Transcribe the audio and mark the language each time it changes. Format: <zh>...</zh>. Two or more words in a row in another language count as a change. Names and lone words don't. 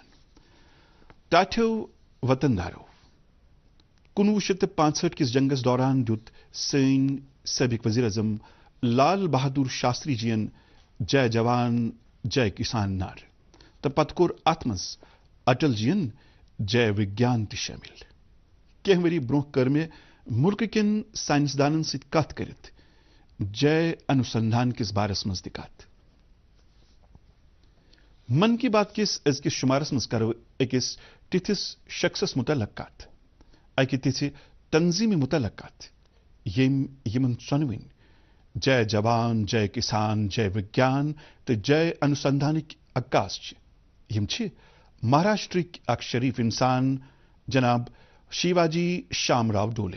<ks>ٹاٹھیو وطن دارو، 1965 کِس جنگس دوران دیُت سٲنۍ سٲبق وزیر اعظم لال بہادر شاستری جین</ks> <hi>जय जवान जय किसान</hi> <ks>نعرٕ تہٕ پتہٕ کوٚر اتھ منٛز اٹل جین</ks> <hi>जय विज्ञान</hi> <ks>تہِ شٲمِل. کینٛہہ ؤری برٛونٛہہ کٔر مےٚ مُلکہٕ کٮ۪ن ساینسدانن سۭتۍ کتھ کٔرِتھ</ks> <hi>जय अनुसंधान</hi> <ks>کِس بارس منٛز تہِ کتھ. من کی بات کِس أزکِس شُمارس منٛز کرو أکِس تِتھِس شخصس متعلق کتھ، اکہِ تِژھِ تنظیٖمہِ متعلق کتھ ییٚمۍ یِمن ژۄنوٕنۍ</ks> <hi>जय जवान जय किसान जय विज्ञान</hi> <ks>تہٕ</ks> <hi>जय अनुसंधानकि</hi> <ks>عکاس چھِ. یِم چھِ مہاراشٹرٕکۍ اکھ شریف انسان جناب شیواجی شام راو ڈولے.</ks>